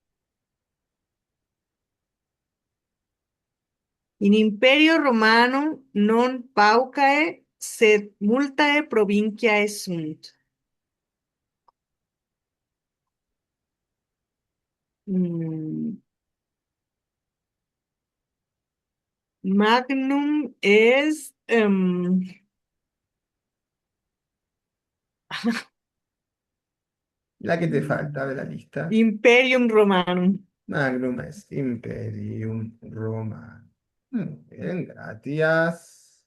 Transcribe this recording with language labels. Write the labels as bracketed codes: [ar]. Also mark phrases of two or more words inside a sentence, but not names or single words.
[la] In imperio romanum non paucae sed multae provinciae sunt. Magnum es [es] La que te falta de la lista. [la] Imperium Romanum. Magnum es Imperium Romano. [es] Muy bien, gracias.